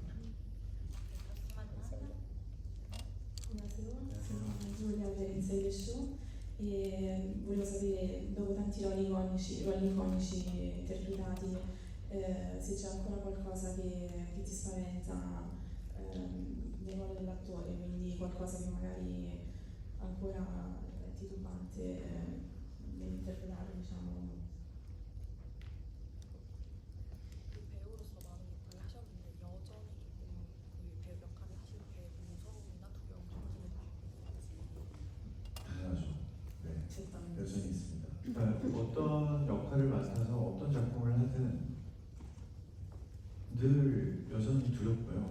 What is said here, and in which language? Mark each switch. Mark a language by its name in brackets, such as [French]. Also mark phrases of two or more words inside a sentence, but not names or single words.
[Italian] Sono Giulia Verenza di Show e volevo sapere, dopo tanti ruoli iconici interpretati, se c'è ancora qualcosa che ti spaventa nel ruolo dell'attore, quindi qualcosa che magari ancora è titubante nell'interpretare, diciamo. [Korean] 배우로서 많은 역할을 하셨는데 여전히 조금 그 배우 역할을 하실 때 무서움이나 두려움 당연하죠. 네, 여전히 있습니다. 그러니까 어떤 역할을 맡아서 어떤 작품을 하든 늘 여전히 두렵고요.